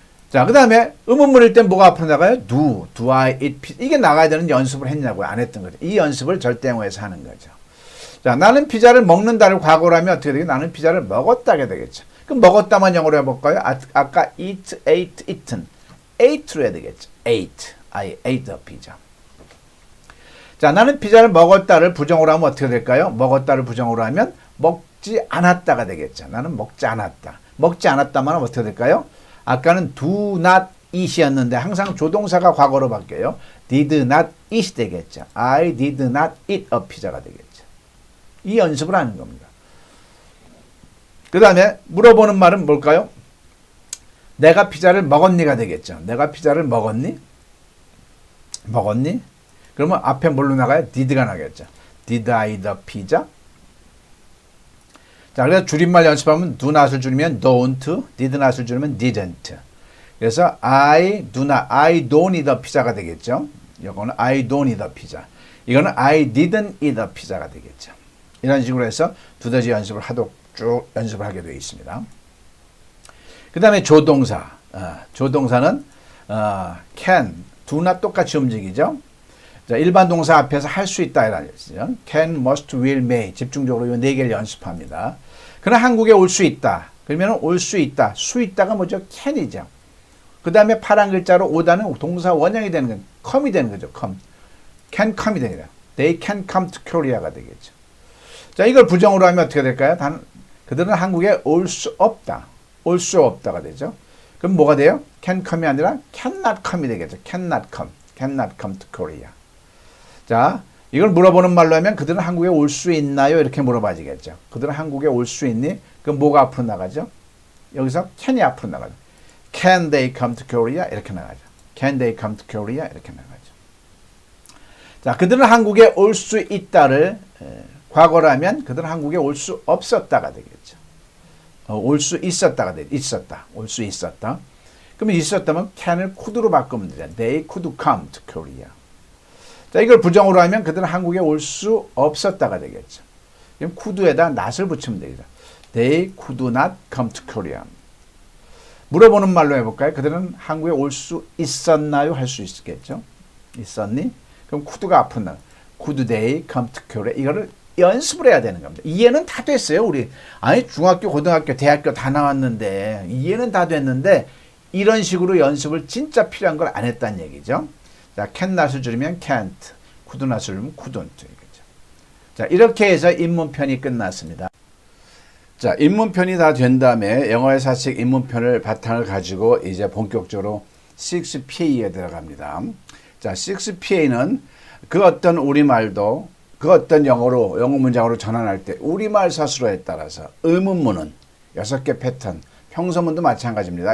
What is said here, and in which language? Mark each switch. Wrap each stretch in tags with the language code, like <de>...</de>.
<ko>자, 그 다음에 의문문일 땐 뭐가 앞으로 나가요?</ko> <en>do I eat pizza.</en> <ko>이게 나가야 되는 연습을 했냐고요. 안 했던 거죠. 이 연습을 절대 영어에서 하는 거죠. 자, 나는 피자를 먹는다를 과거로 하면 어떻게 되겠어요? 나는 피자를 먹었다게 되겠죠. 그럼 먹었다만 영어로 해볼까요? 아까</ko> <en>eat, ate, eaten. ate로</en> <ko>해야 되겠죠.</ko> <en>ate. I ate the pizza.</en> <ko>자, 나는 피자를 먹었다를 부정으로 하면 어떻게 될까요? 먹었다를 부정으로 하면 먹지 않았다가 되겠죠. 나는 먹지 않았다. 먹지 않았다만 하면 어떻게 될까요? 아까는 do not eat이었는데 항상 조동사가 과거로 바뀌어요.</ko> <en>did not eat</en> <ko>되겠죠.</ko> <en>I did not eat a pizza가 되겠죠.</en> <ko>이 연습을 하는 겁니다. 그 다음에 물어보는 말은 뭘까요? 내가 피자를 먹었니가 되겠죠. 내가 피자를 먹었니? 먹었니? 그러면 앞에 뭘로 나가요?</ko> <en>did가</en> <ko>나겠죠.</ko> <en>Did I eat the pizza?</en> <ko>자, 그래서 줄임말 연습하면 do not을 줄이면 don't, did not을 줄이면 didn't. 그래서</ko> <en>I don't eat the pizza가</en> <ko>되겠죠. 이거는</ko> <en>I don't eat the pizza. 이거는 I didn't eat the pizza가 되겠죠.</en> <ko>이런 식으로 해서 두더지 연습을 쭉 연습을 하게 되어 있습니다. 그 다음에 조동사. 조동사는 can, do not 똑같이 움직이죠. 자, 일반 동사 앞에서 할 수 있다 이라는 뜻이죠.</ko> <en>can, must, will, may.</en> <ko>집중적으로 이 네 개를 연습합니다. 그러나 한국에 올 수 있다. 그러면 올 수 있다. 수 있다가 뭐죠? can이죠. 그 다음에 파란 글자로 오다는 동사 원형이 되는 건 come이 되는 거죠. come. can come이 됩니다.</ko> <en>They can come to Korea가</en> <ko>되겠죠. 자, 이걸 부정으로 하면 어떻게 될까요? 그들은 한국에 올 수 없다. 올 수 없다가 되죠. 그럼 뭐가 돼요?</ko> <en>can come이</en> <ko>아니라</ko> <en>cannot come이 되겠죠. cannot come to Korea.</en> <ko>자, 이걸 물어보는 말로 하면 그들은 한국에 올 수 있나요? 이렇게 물어봐지겠죠. 그들은 한국에 올 수 있니? 그럼 뭐가 앞으로 나가죠? 여기서 can이 앞으로 나가죠.</ko> <en>Can they come to Korea? 이렇게 나가죠. Can they come to Korea? 이렇게 나가죠.</en> <ko>자, 그들은 한국에 올 수 있다를 과거라면 그들은 한국에 올 수 없었다가 되겠죠. 올 수 있었다가 되겠죠. 있었다. 올 수 있었다. 그러면 있었다면 can을 could로 바꾸면 되잖아요.</ko> <en>They could come to Korea.</en> <ko>자, 이걸 부정으로 하면 그들은 한국에 올 수 없었다가 되겠죠.</ko> <en>그럼 could에다 not을</en> <ko>붙이면 되겠죠.</ko> <en>They could not come to Korea.</en> <ko>물어보는 말로 해볼까요? 그들은 한국에 올 수 있었나요? 할 수 있겠죠. 있었니? 그럼 쿠드가 아픈 날.</ko> <en>Could they come to Korea?</en> <ko>이거를 연습을 해야 되는 겁니다. 이해는 다 됐어요. 우리 아니 중학교, 고등학교, 대학교 다 나왔는데 이해는 다 됐는데 이런 식으로 연습을 진짜 필요한 걸 안 했다는 얘기죠.</ko> <en>자, can not을 줄이면 can't, could not을 줄이면 couldn't.</en> <ko>이거죠. 자, 이렇게 해서 입문편이 끝났습니다. 자, 입문편이 다 된 다음에 영어의 사칙 입문편을 바탕을 가지고 이제 본격적으로 6PA에 들어갑니다. 자, 6PA는 그 어떤 우리말도 그 어떤 영어 문장으로 전환할 때 우리말 서술어에 따라서 의문문은 6개 패턴, 평서문도 마찬가지입니다.</ko>